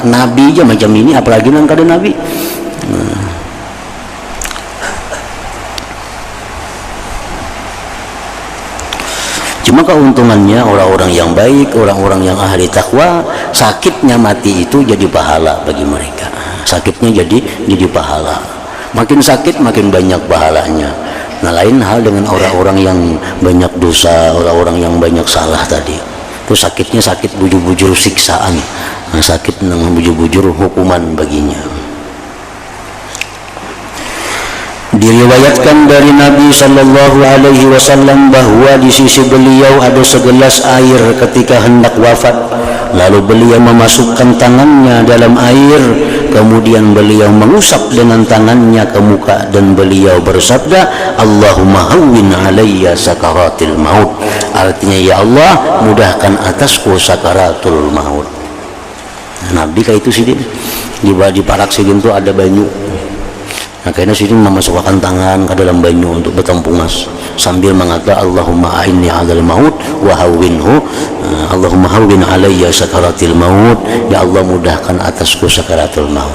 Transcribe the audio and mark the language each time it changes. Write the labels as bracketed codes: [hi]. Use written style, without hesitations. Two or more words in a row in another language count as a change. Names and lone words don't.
[id] Nabi aja macam ini, apalagi nang kada Nabi. Cuma keuntungannya orang-orang yang baik, orang-orang yang ahli takwa, sakitnya mati itu jadi pahala bagi mereka. Sakitnya jadi pahala. Makin sakit makin banyak pahalanya. Nah lain hal dengan orang-orang yang banyak dosa, orang-orang yang banyak salah tadi. [bjn] Itu sakitnya sakit bujur-bujur siksaan, sakit nang bujur-bujur hukuman baginya. [id] Diriwayatkan dari Nabi [ar] صلى الله عليه وسلم [id] bahwa di sisi beliau ada segelas air ketika hendak wafat. Lalu beliau memasukkan tangannya dalam air, kemudian beliau mengusap dengan tangannya ke muka, dan beliau bersabda, [ar] اللهم هون علي سكرات الموت. [id] Artinya, ya Allah, mudahkan atasku sakaratul maut. [bjn] Nabi kayak itu sidin, di parak sidin itu ada banyu. Nah kayaknya sidin memasukkan tangan ke dalam banyu untuk bertempungas sambil mengatakan [ar] اللهم أعني على الموت وهونه اللهم هون علي سكرات الموت, [bjn] ya Allah mudahkan atasku sakaratul maut.